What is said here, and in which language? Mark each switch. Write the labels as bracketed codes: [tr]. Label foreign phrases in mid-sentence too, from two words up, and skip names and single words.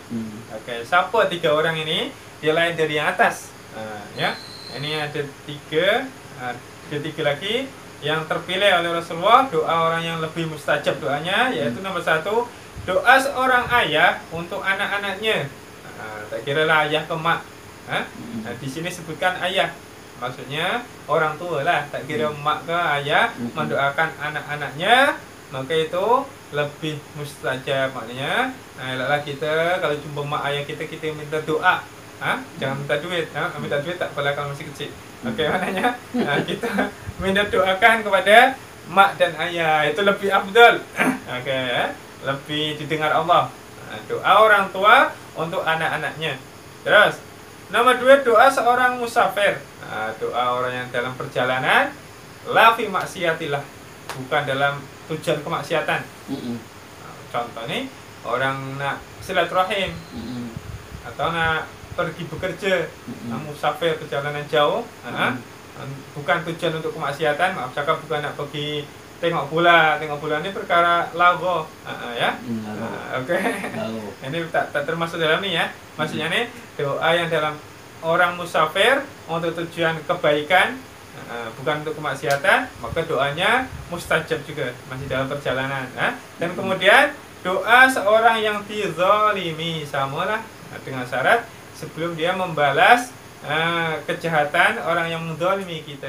[ms] Oke, siapa 3 orang ini? Dia lain dari yang atas. Ya, ini ada 3, ada 3 lagi yang terpilih oleh Rasulullah, doa orang yang lebih mustajab doanya, yaitu nomor 1, doa seorang ayah untuk anak-anaknya. Tak kira lah ayah ke mak. Di sini sebutkan ayah, maksudnya orang tua lah, tak kira mak ke ayah, mendoakan anak-anaknya, maka itu lebih mustajab. Maknanya elaklah kita kalau jumpa mak ayah kita minta doa. Jangan minta duit. Minta duit tak apalah kalau masih kecil. Oke, maknanya kita minta doakan kepada mak dan ayah, itu lebih afdal. Oke, lebih didengar Allah. Doa orang tua untuk anak-anaknya. Terus nomor 2, doa seorang musafir. Doa orang yang dalam perjalanan, [ar] la fi maksiatillah, [ms] bukan dalam tujuan kemaksiatan. Contoh nih, orang nak silaturahim, atau nak pergi bekerja, musafir perjalanan jauh, bukan tujuan untuk kemaksiatan. Maaf cakap, bukan nak pergi tengok bola ini perkara lago, ya. Oke. Ini tak termasuk dalam ni ya. Maksudnya nih, doa yang dalam orang musafir untuk tujuan kebaikan, bukan untuk kemaksiatan, maka doanya mustajab juga, masih dalam perjalanan. Dan kemudian doa seorang yang dizalimi, samalah dengan syarat sebelum dia membalas kejahatan orang yang menzalimi kita, ya.